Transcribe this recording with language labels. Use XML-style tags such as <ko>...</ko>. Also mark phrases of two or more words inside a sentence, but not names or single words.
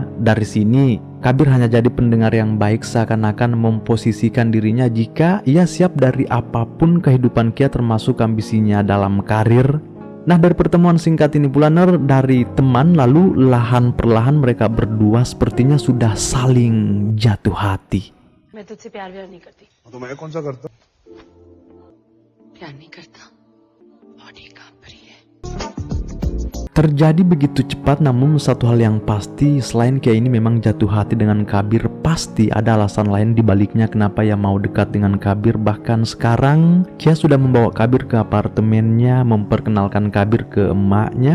<id>Dari sini Kabir hanya jadi pendengar yang baik, seakan-akan memposisikan dirinya jika ia siap dari apapun kehidupan Kia, termasuk ambisinya dalam karir. Nah, dari pertemuan singkat ini pula, dari teman lalu perlahan mereka berdua sepertinya sudah saling jatuh hati.</id> <hi>मैं तुझसे प्यार व्यार नहीं करती। तो मैं कौन सा करता? प्यार नहीं करता, बॉडी कांप रही है।</hi> <id>Terjadi begitu cepat, namun satu hal yang pasti, selain Kia ini memang jatuh hati dengan Kabir, pasti ada alasan lain di baliknya kenapa ia mau dekat dengan Kabir. Bahkan sekarang Kia sudah membawa Kabir ke apartemennya, memperkenalkan Kabir ke emaknya.</id>